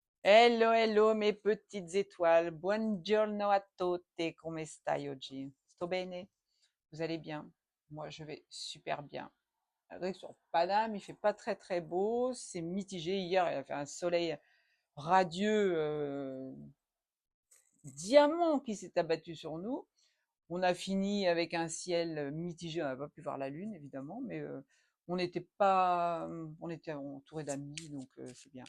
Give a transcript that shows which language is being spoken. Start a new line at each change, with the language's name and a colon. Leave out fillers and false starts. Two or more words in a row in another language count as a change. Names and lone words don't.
English: Hello, hello
French: mes petites étoiles.
Italian: Buongiorno a tutti. Come stai oggi? Sto bene?
French: Vous allez bien? Moi, je vais super bien. Malgré que sur Paname, il fait pas très très beau. C'est mitigé. Hier, il a fait un soleil radieux, diamant qui s'est abattu sur nous. On a fini avec un ciel mitigé. On n'a pas pu voir la lune, évidemment, mais on était entouré d'amis, donc c'est bien.